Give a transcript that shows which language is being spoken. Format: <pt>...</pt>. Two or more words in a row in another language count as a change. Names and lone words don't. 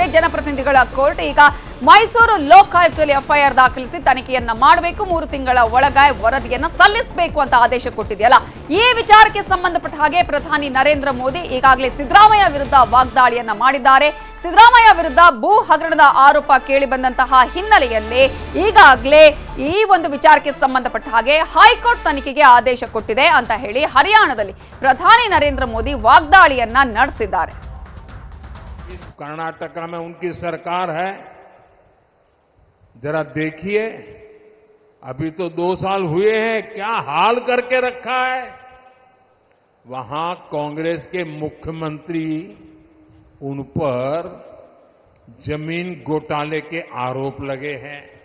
<kn>ಜನಪ್ರತಿನಿಧಿಗಳ ಕೋರ್ಟ್ ಈಗ ಮೈಸೂರು ಲೋಕಾಯುಕ್ತದಲ್ಲಿ ಎಫ್ಐಆರ್ ದಾಖಲಿಸಿ ತನಿಖೆಯನ್ನ ಮಾಡಬೇಕು, 3 ತಿಂಗಳ ಒಳಗೆ ವರದಿಯನ್ನ ಸಲ್ಲಿಸಬೇಕು ಅಂತ ಆದೇಶ ಕೊಟ್ಟಿದೆಯಲ್ಲ, ಈ ವಿಚಾರಕ್ಕೆ ಸಂಬಂಧಪಟ್ಟ ಹಾಗೆ ಪ್ರಧಾನಿ ನರೇಂದ್ರ ಮೋದಿ ಈಗಾಗಲೇ ಸಿದ್ದರಾಮಯ್ಯ ವಿರುದ್ಧ ವಾಗ್ದಾಳಿಯನ್ನ ಮಾಡಿದ್ದಾರೆ. ಸಿದ್ದರಾಮಯ್ಯ ವಿರುದ್ಧ ಭೂ ಹಗರಣದ ಆರೋಪ ಕೇಳಿ ಬಂದಂತಹ ಹಿನ್ನೆಲೆಯಲ್ಲಿ ಈಗಾಗಲೇ ಈ ಒಂದು ವಿಚಾರಕ್ಕೆ ಸಂಬಂಧಪಟ್ಟ ಹಾಗೆ ಹೈಕೋರ್ಟ್ ತನಿಖೆಗೆ ಆದೇಶ ಕೊಟ್ಟಿದೆ ಅಂತ ಹೇಳಿ ಹರಿಯಾಣದಲ್ಲಿ ಪ್ರಧಾನಿ ನರೇಂದ್ರ ಮೋದಿ ವಾಗ್ದಾಳಿಯನ್ನ ನಡೆಸಿದ್ದಾರೆ.</kn> <hi>कर्नाटक में उनकी सरकार है, जरा देखिए, अभी तो 2 साल हुए हैं, क्या हाल करके रखा है। वहां कांग्रेस के मुख्यमंत्री उन पर जमीन घोटाले के आरोप लगे हैं।</hi>